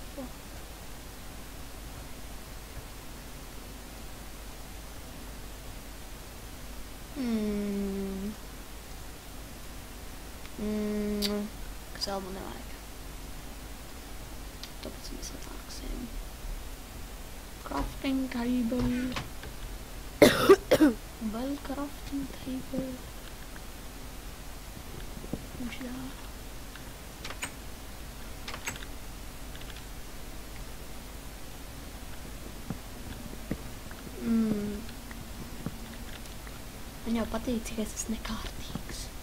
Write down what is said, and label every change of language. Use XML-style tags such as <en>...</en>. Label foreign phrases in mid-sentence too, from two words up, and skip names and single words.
<lv>Kas vēl man nevajag. Tāpēc mēs atnāksim.</lv> <en>Crafting table. Vēl crafting table.</en> <lv>Un šitā. Man jau patīk, cik es esmu nekārtīgs.</lv>